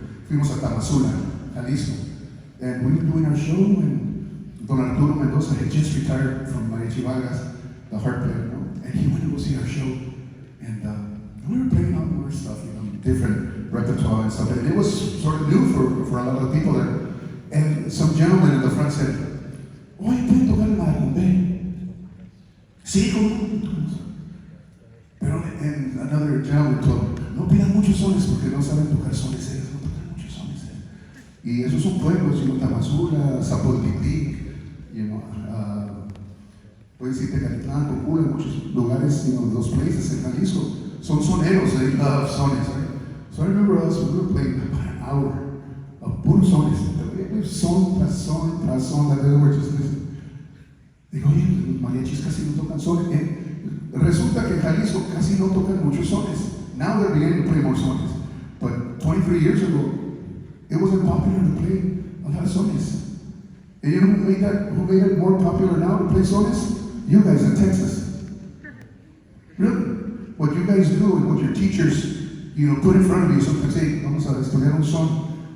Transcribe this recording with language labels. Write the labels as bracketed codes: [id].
[es] Fuimos a Tamazula, Jalisco. [en] And we were doing our show, and Don Arturo Mendoza had just retired from Mariachi Vargas, the harp player, you know? And he went to go see our show. And we were playing all more stuff, you know, different repertoire and stuff. And it was sort of new for a lot of people there. And some gentleman in the front said, [es] oye, ¿pueden tocar el maracumbe? Sí, ¿cómo no? Pero [en] another gentleman told me, [es] no pidan muchos sones porque no saben tocar sones, ellos no tocan muchos sones. Y esos son pueblos, you know, Tamazula, Zapotepec, you know, puedes ir Tecalitlán, Cocula, muchos lugares, you know, [en] those places in Jalisco. [es] Son soneros, [en] they love sones, right? So I remember us, we were playing about an hour of [es] puro sones. Son tras son tras son, [en] that they were just listening. [es] Digo, oye, los mariachis casi no tocan sones. Resulta que en Jalisco casi no tocan muchos sones. [en] Now they're beginning to play more sones. But 23 years ago, it wasn't popular to play a lot of sones. And you know who made it more popular now to play sones? You guys in Texas. Really? What you guys do and what your teachers, you know, put in front of you, sometimes say, [es] vamos a estudiar un son.